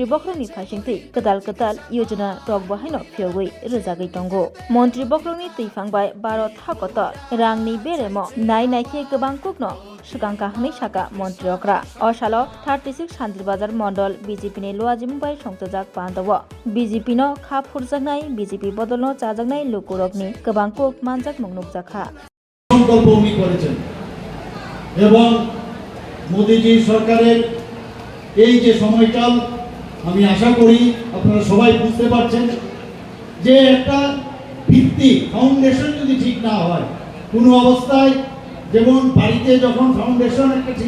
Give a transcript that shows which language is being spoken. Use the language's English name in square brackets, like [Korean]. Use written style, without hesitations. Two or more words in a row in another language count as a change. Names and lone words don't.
[Kok Borok] बख्रनि फासिंतै कदाल योजना रग बहायनो फियगै रोजागै तंगो मन्त्री बख्रनि तैफांबाय भारत हाकतर रांनि बेरेम नायखे गोबां कुकनो सुगांका हनै साका मन्त्री अग्रा असाल 36 शान्तिर बाजार मण्डल बीजेपीनि लुवाजिमुबाय संतजाक पान्दव बीजेपीनो खा फुरजागनाय बीजेपी बदलनो चाजागनाय लोकरगनि गोबां कुक मानजाक मुंनुक जाखा [Bangla] সংকল্প উনি করেছেন এবং মোদিজি সরকারের এই যে সময়কাল আমি আশা করি আপনারা সবাই বুঝতে পারছেন যে একটা ভিত্তি ফাউন্ডেশন যদি ঠিক না হয় কোনো অবস্থায় যেমন বাড়িতে যখন ফাউন্ডেশন একটা ঠিক